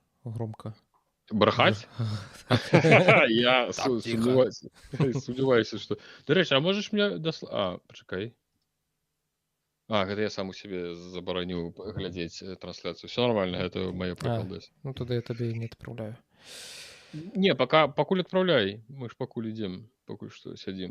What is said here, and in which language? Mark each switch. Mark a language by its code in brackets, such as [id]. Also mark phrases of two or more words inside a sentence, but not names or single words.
[ru] громко. Брехать? Так. Я [uk] Так, тихо. сумніваюся, сумніваюся, [be] што До рэчы, а можаш мне пачакай. Гэта я сам у сябе забараніў глядзець трансляцыю. [ru] Всё нормально, [be] гэта мае прыкалдасы. [ru] Ну тогда [be] я табе не адпраўляю. Не, пакуль адпраўляй. Мы ж пакуль ідзем, пакуль што сядзім.